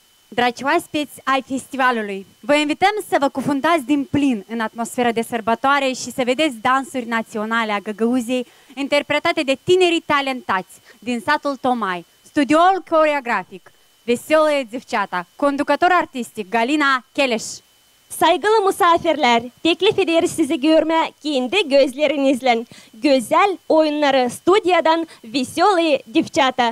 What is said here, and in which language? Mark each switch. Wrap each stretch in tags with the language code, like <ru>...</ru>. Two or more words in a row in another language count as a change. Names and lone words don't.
<ro>Dragi oaspeți ai festivalului, vă invităm să vă cufundați din plin în atmosfera de sărbătoare și să vedeți dansuri naționale a Găgăuziei interpretate de tinerii talentați din satul Tomai, studioul coreografic Veselые Девчата, conducător artistic Galina Keleş.</ro> <gag>Saygılı misafirler, teklif ederiz sizi görme kendi gözlerinizle. Güzel oyunları stüdyodan Veselые Девчата.</gag>